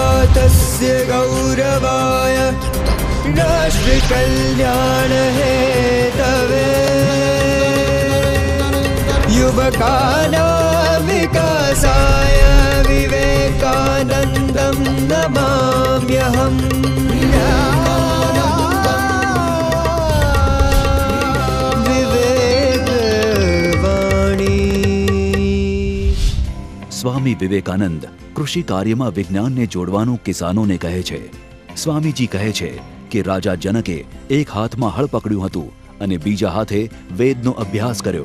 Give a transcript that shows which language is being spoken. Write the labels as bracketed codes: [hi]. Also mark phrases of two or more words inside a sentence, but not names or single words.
[sa] तस्य गौरवाय राष्ट्रकल्याण हेतवे युवकानां विकासाय विवेकानन्दं नमाम्यहम्। [gu] સ્વામી વિવેકાનંદ કૃષિ કાર્યમાં વિજ્ઞાનને જોડવાનું કિસાનોને કહે છે। સ્વામીજી કહે છે કે રાજા જનકે એક હાથમાં હળ પકડ્યું હતું અને બીજા હાથે વેદનો અભ્યાસ કર્યો।